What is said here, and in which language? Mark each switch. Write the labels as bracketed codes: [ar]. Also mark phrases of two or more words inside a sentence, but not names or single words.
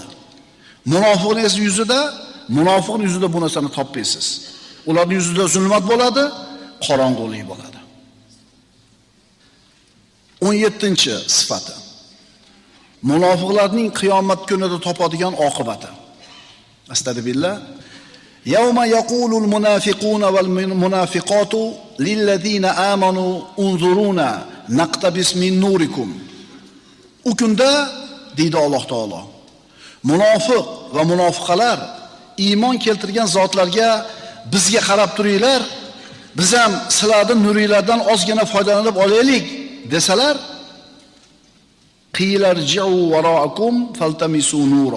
[uz] Munofiqning yuzida bu narsani topmaysiz. Ularning yuzida zulmat bo'ladi, qorong'ulik bo'ladi. 17-sifati. Munofiqlarning qiyomat kunida topadigan oqibati. Astagfirullah. [ar] يوم يقول المنافقون والمنافقات للذين آمنوا انظرونا نقتبس من نوركم. [uz] U kunda deydi Alloh taolo, munofiq va munofiqalar iymon keltirgan zotlarga bizga qarab turinglar, biz ham sizlarning nuringlardan ozgina foydalanib olaylik desalar, [ar] قيل ارجعوا وراءكم فالتمسوا نورا.